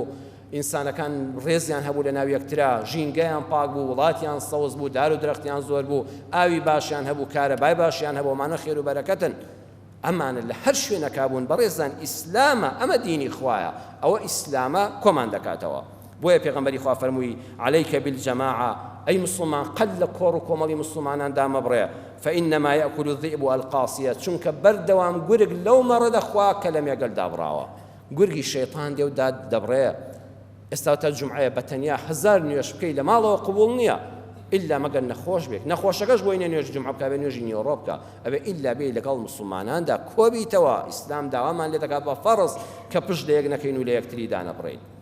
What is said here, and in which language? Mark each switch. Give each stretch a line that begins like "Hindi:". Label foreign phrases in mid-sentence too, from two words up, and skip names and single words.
Central Kurdish: ئینسانەکان ڕێزیان هەبوو لە ناو یەکترا ژینگەیان پاک بوو وڵاتیان سەوز بوو دار و درەختیان زۆر بوو ئاوی باشیان هەبوو کارەبای باشیان هەبوو ئەمانە خێر و بەرەکەتن ئەمانە لە هەر شوێنەکە بوون بەڕێزان ئیسلامە ئەمە دینی خوایە ئەوە ئیسلامە کۆمان دەکاتەوە بۆیە پێغەمبەری خوا فەرمووی
Arabic: عەلەیکە بالجەماعە
Central Kurdish: ئەی مسلمان قەت لە کۆڕ و کۆمەڵی مسلماناندا مەبڕێ
Arabic: فإنما يأكل الذئب القاصية
Central Kurdish: چونکە بەردەوام گورگ لەو مەڕە دەخوا کە لە مێگەلدا بڕاوە گورگی شەیطان دێ و داد دەبڕێ ئێستا تا جومعەیە بە تەنیا 1000 نوێژ بکەی لە ماڵەوە قبوڵ نییە ئیلا مەگەر نەخۆش بێت نەخۆشەکەش بۆی نوێژ جومعە بکە بێ نوێژی نیوەڕۆ بکە ئەبێ ئیلا بێ لەگەڵ مسلماناندا کۆبیتەوە ئیسلام داوامان لێ دەکات بە فەرز کە پشت لە یەک نەکەین و لە یەکتری دانەبڕین